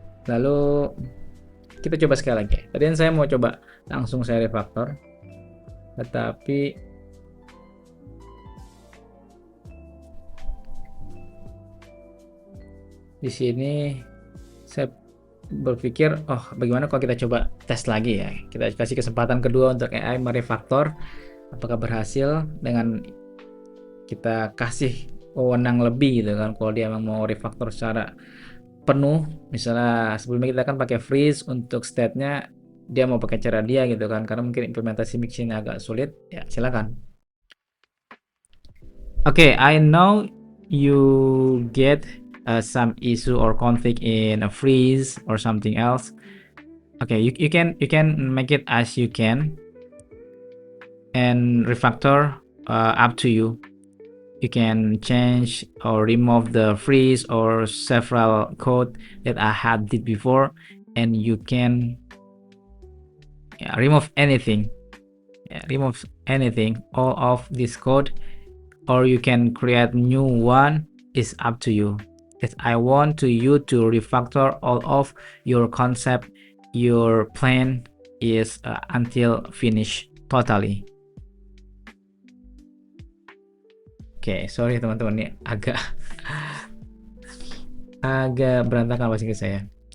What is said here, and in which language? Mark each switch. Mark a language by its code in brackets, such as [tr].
[id] Lalu kita coba sekali lagi. Tadi saya mau coba langsung saya refaktor, tetapi di sini saya berpikir, oh bagaimana kalau kita coba tes lagi ya, kita kasih kesempatan kedua untuk AI merefaktor, apakah berhasil dengan kita kasih wewenang lebih gitu kan. Kalau dia memang mau refaktor secara penuh, misalnya sebelumnya kita kan pakai freeze untuk state-nya, dia mau pakai cara dia gitu kan, karena mungkin implementasi mixing agak sulit ya, silakan. [en] Okay, I know you get some issue or conflict in a freeze or something else. Okay, you can make it as you can and refactor, up to you. You can change or remove the freeze or several code that I had did before, and you can remove anything. Remove anything, all of this code, or you can create new one. Is up to you. If I want you to refactor all of your concept, your plan is until finish totally. [id] Oke, sorry teman-teman, ini agak agak berantakan bahasa Inggris saya.